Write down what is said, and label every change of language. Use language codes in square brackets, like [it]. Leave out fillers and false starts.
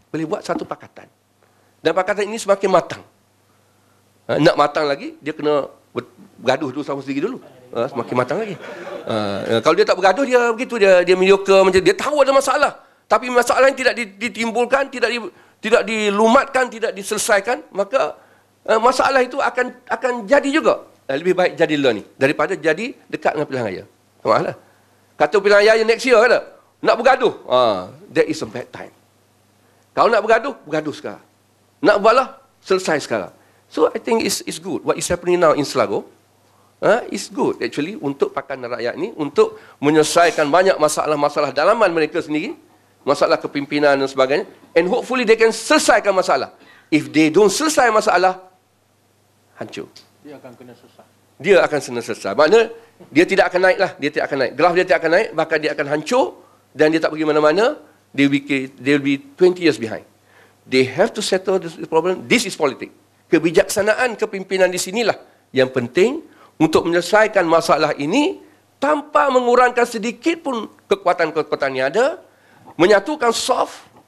[ms] Boleh buat satu pakatan. Dan pakatan ini semakin matang. Nak matang lagi, dia kena bergaduh dulu sama sendiri dulu. Semakin matang lagi. Kalau dia tak bergaduh, dia begitu. Dia mediocre, macam dia tahu ada masalah. Tapi masalah yang tidak ditimbulkan, tidak dilumatkan, tidak diselesaikan, maka masalah itu akan jadi juga. Lebih baik jadi dulu ni, daripada jadi dekat dengan pilihan raya. Masalah. Kata pilihan raya [en] next year, [ms] kata, nak bergaduh, [en] that is a bad time. [ms] Kalau nak bergaduh sekarang. Nak balah, selesai sekarang. [en] So I think it's good. What is happening now in Selangor is good actually [ms] untuk Pakatan Rakyat ni, untuk menyelesaikan banyak masalah-masalah dalaman mereka sendiri, masalah kepimpinan dan sebagainya, [en] and hopefully they can [ms] selesaikan masalah. [en] If they don't [ms] selesai masalah, [en] hancur. [ms] Dia akan kena selesai. Dia akan kena selesai. Maknanya dia tidak akan naik lah, dia tidak akan naik. Graf dia tidak akan naik, bahkan dia akan hancur dan dia tak pergi mana-mana. [en] They will be 20 years behind. They have to settle this problem. This is politics. [ms] Kebijaksanaan kepimpinan di sinilah yang penting untuk menyelesaikan masalah ini tanpa mengurangkan sedikit pun kekuatan-kekuatan yang ada, menyatukan soft,